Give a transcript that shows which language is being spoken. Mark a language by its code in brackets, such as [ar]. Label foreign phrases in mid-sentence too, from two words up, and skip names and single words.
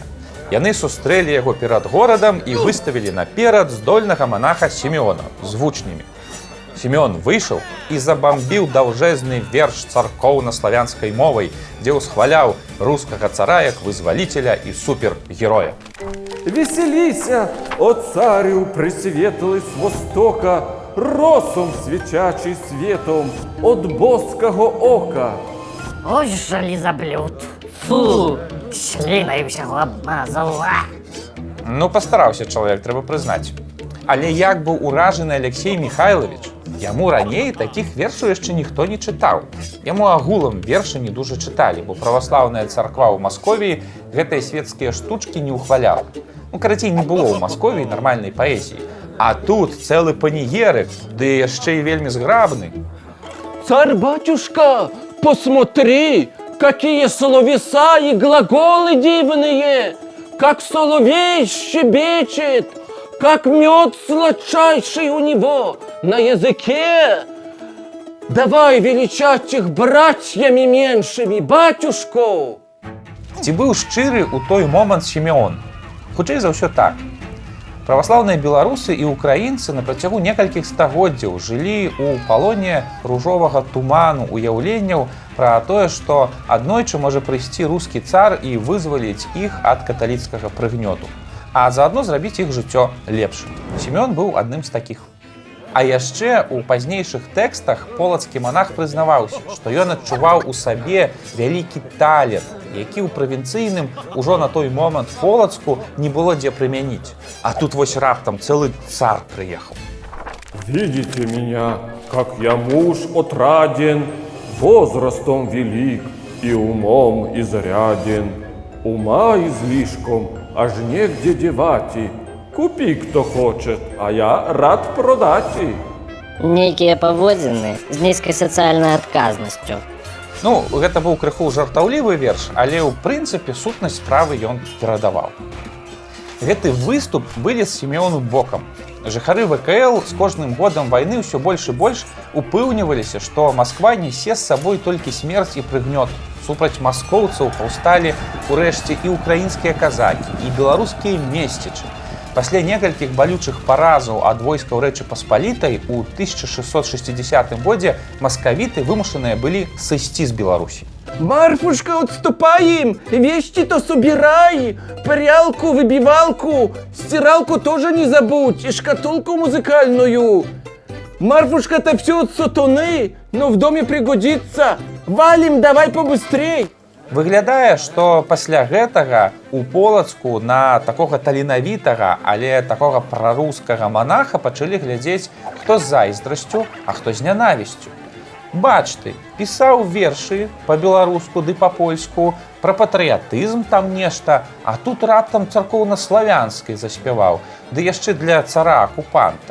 [be] Яны сустрэлі яго перад горадам і выставілі наперад здольнага манаха Сімеона з вучнямі. Сімеон выйшаў і забамбіў даўжэзны верш царкоўна-славянскай мовай, дзе ўсхваляў рускага цара як вызваліцеля і супергероя. [cu] Веселися, о царю пресветлый с востока, росом свечачий светом от боского ока. Ой, [be] жалізаблюд. [uk] Фу, слінаю всього обмазав. [be] Ну, пастараўся чалавек, трэба прызнаць. Але як быў уражаны Алексей Михайлович, яму раней такіх вершаў яшчэ ніхто не чытаў. Яму агулам вершы не дужа чыталі, бо праваслаўная царква ў Масковіі гэтыя светскія штучкі не ўхваляла. Ну, карацей, не было ў Масковіі нармальнай паэзіі. А тут цэлы панігерык, ды яшчэ і вельмі зграбны. [ru] Царь-батюшка, посмотри, какие словеса и глаголы дивные! Как соловей щебечет, как мед сладчайший у него на языке. Давай величать их братьями меньшими, батюшко! [be] Ці быў шчыры ў той момант Сімеон? Хутчэй за ўсё так. Праваслаўныя беларусы і украінцы на працягу некалькіх стагоддзяў жылі ў палоне ружовага туману уяўленняў пра тое, што аднойчы можа прыйсці рускі цар і вызваліць іх ад каталіцкага прыгнёту, а заадно зрабіць іх жыццё лепшым. Сімеон быў адным з такіх. А яшчэ ў пазнейшых тэкстах полацкі манах прызнаваўся, што ён адчуваў у сабе вялікі талент, які ў правінцыйным ужо на той момант Полацку не было дзе прымяніць. А тут вось раптам цэлы цар прыехаў. [ru] Видите меня, как я муж отраден, возрастом велик и умом изряден. Ума излишком, аж негде девати. Купи, кто хочет, а я рад продать. [be] Нейкія паводзіны з нізкай сацыяльнай адказнасцю. Ну, гэта быў крыху жартаўлівы верш, але ў прынцыпе сутнасць справы ён перадаваў. Гэты выступ вылез Сімеону бокам. Жыхары ВКЛ з кожным годам вайны ўсё больш і больш упэўніваліся, што Масква нясе з сабой толькі смерць і прыгнёт. Супраць маскоўцаў паўсталі урэшце і ўкраінскія казакі, і беларускія месцічы. Пасля некалькіх балючых паразаў ад войскаў Рэчы Паспалітай у 1660 годзе маскавіты вымушаныя былі сысці з Беларусі. [ru] Марфушка, отступаем! Вещи-то собирай! Прялку, выбивалку, стиралку тоже не забудь, и шкатулку музыкальную. Марфушка-то все от сатаны, но в доме пригодится. Валим, давай побыстрей! [be] Выглядае, што пасля гэтага у Полацку на такога таленавітага, але такога прарускага манаха пачалі глядзець хто з зайздрасцю, а хто з нянавісцю. Бач ты, пісаў вершы па-беларуску ды па-польску, пра патрыятызм там нешта, а тут раптам царкоўна-славянскай заспяваў, ды яшчэ для цара-акупанта.